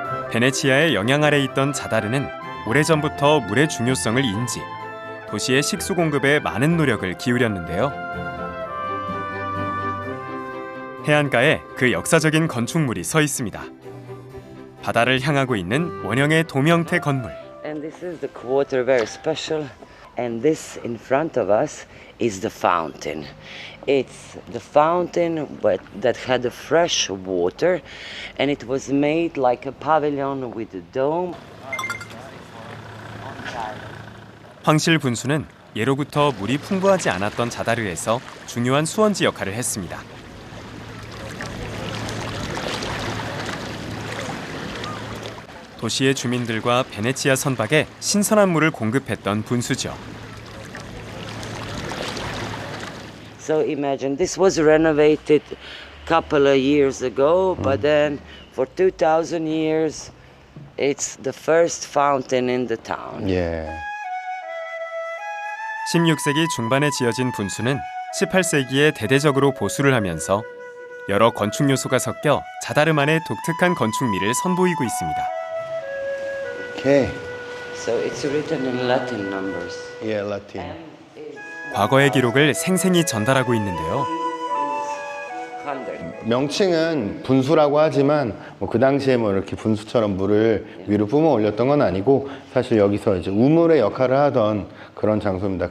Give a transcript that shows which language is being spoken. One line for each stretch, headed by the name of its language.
Korean: 베네치아의 영향 아래 있던 자다르는 오래전부터 물의 중요성을 인지 도시의 식수 공급에 많은 노력을 기울였는데요. 해안가에 그 역사적인 건축물이 서 있습니다. 바다를 향하고 있는 원형의 도명태 건물.
English: And this is the quarter, very special. And this in front of us is the fountain. It's the fountain that had the fresh water, and it was made like a pavilion with a dome.
Korean: 황실 분수는 예로부터 물이 풍부하지 않았던 자다르에서 중요한 수원지 역할을 했습니다. 도시의 주민들과 베네치아 선박에 신선한 물을 공급했던 분수죠.
English: So imagine this was renovated a couple of years ago, but then for 2,000 years it's the first fountain in the town.
Korean: 예. 16세기 중반에 지어진 분수는 18세기에 대대적으로 보수를 하면서 여러 건축 요소가 섞여 자다르만의 독특한 건축미를 선보이고 있습니다. 오케이.
English: So it's written in Latin numbers.
Korean: 예, 라틴. 과거의 기록을 생생히 전달하고 있는데요. 명칭은 분수라고 하지만 그 당시에 이렇게 분수처럼 물을 위로 뿜어 올렸던 건 아니고 사실 여기서 이제 우물의 역할을 하던 그런 장소입니다.